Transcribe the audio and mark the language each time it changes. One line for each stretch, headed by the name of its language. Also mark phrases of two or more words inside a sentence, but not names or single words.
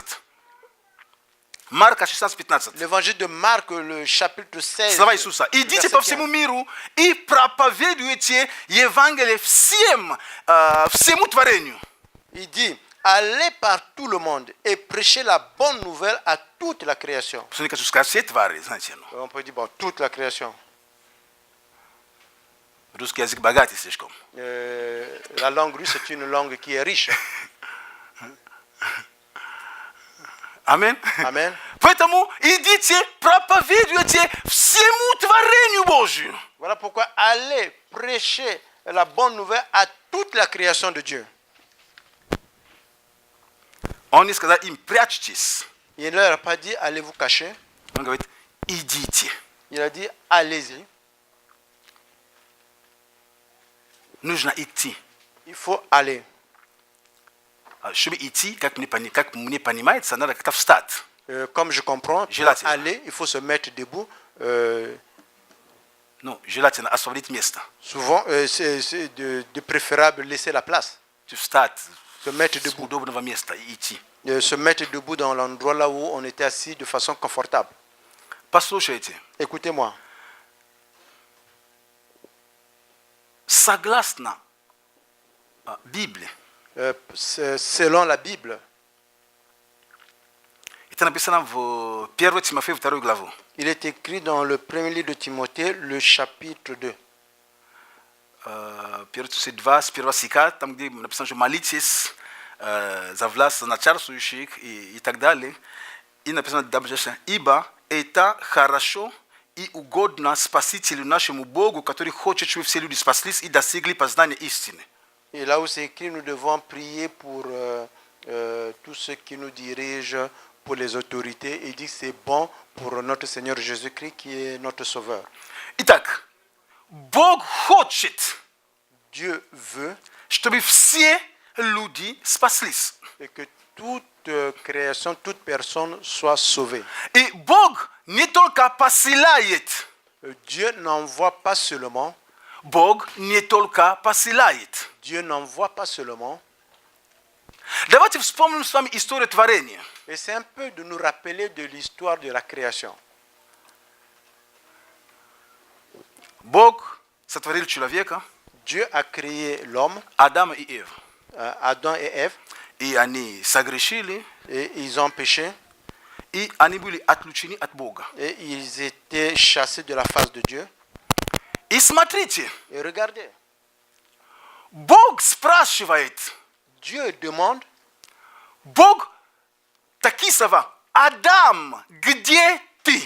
Russian: Марка 16:15.
French: L'évangile de Marc, le chapitre 16.
Russian: Слова Иисуса. Идите
French: verset
Russian: по всему
French: 15.
Russian: миру и проповедуйте Евангелие всему творению.
French: Il dit, allez par tout le monde et prêchez la bonne nouvelle à toute la création.
Russian: Что не хочу сказать, все твари, знаете, ну.
French: On peut dire, bon, toute la création.
Russian: Русский язык богатый слишком.
French: La langue russe, c'est une langue qui est riche.
Russian: Аминь.
French: Amen.
Russian: Поэтому идите, проповедуйте всему творению Божию.
French: Voilà pourquoi allez prêcher la bonne nouvelle à toute la création de Dieu.
Russian: Он не сказал им, прячьтесь.
French: Il ne leur a pas dit, allez vous cacher.
Russian: Он говорит, идите.
French: Il a dit, allez-y.
Russian: Нужно идти.
French: Il faut aller.
Russian: Чтобы идти, как мне понимается, надо как-то встать.
French: Comme je comprends, pour
Russian: Желательно.
French: aller, il faut se mettre debout.
Russian: No, желательно освободить место.
French: Souvent, c'est de préférable laisser la place,
Russian: Встать
French: se mettre
Russian: с
French: debout,
Russian: удобного места и идти.
French: se mettre debout dans l'endroit là où on était assis de façon confortable.
Russian: Послушайте,
French: Écoutez-moi,
Russian: согласно Библии,
French: selon la Bible,
Russian: это написано в 1 Тимофею 2 главу.
French: il est écrit dans le premier livre de Timothée, le chapitre 2.
Russian: 1 Тимофею 2, с 1 стиха, там где написано, что молитесь за власть начальствующих и так далее. И написано, ибо это хорошо и угодно Спасителю нашему Богу, который хочет, чтобы все люди спаслись и достигли познания истины.
French: Et là où c'est écrit, nous devons prier pour tous ceux qui nous dirigent, pour les autorités. Il dit que c'est bon pour notre Seigneur Jésus-Christ qui est notre Sauveur.
Russian: Итак, Бог хочет,
French: Dieu veut
Russian: чтобы все люди спаслись.
French: et que toute création, toute personne soit sauvée.
Russian: И Бог не только посылает,
French: Dieu n'envoie pas seulement,
Russian: Бог не только посылает.
French: Dieu n'envoie pas seulement,
Russian: Давайте вспомним с вами историю творения.
French: et c'est un peu de nous rappeler de l'histoire de la création.
Russian: Бог сотворил человека,
French: Dieu a créé l'homme,
Russian: Адама и Еву.
French: Adam et Ève,
Russian: И они согрешили,
French: et ils ont péché,
Russian: и они были отлучены от Бога.
French: et ils étaient chassés de la face de Dieu.
Russian: И смотрите,
French: Et regardez,
Russian: Бог спрашивает,
French: Dieu demande,
Russian: Бог такие слова, Адам, где ты?